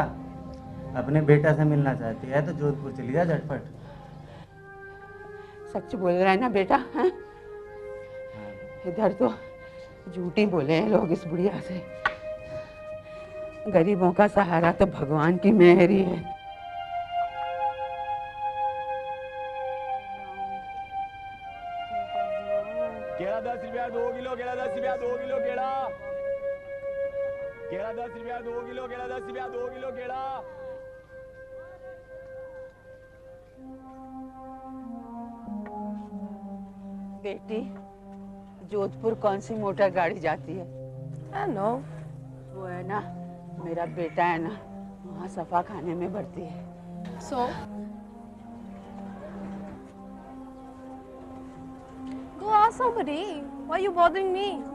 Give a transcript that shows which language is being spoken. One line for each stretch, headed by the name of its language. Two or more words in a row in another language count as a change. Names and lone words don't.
Hindi: अपने बेटा से मिलना चाहती है तो जोधपुर चली जा झटपट। सच बोल रहा है ना बेटा? हैं? इधर तो झूठी बोले हैं लोग इस बुढ़िया से। गरीबों का सहारा तो भगवान की मेहर ही है। केला 10 रुपया 2 किलो, केला 10 रुपया 2 किलो, केला 10 रुपया 2 किलो, केला 10 रुपया 2 किलो, केला। बेटी, जोधपुर कौन सी मोटर गाड़ी जाती है? नो, वो है ना, मेरा बेटा है ना, वहाँ सफा खाने में भर्ती है। सो
English: Go ask somebody. Why are you bothering me?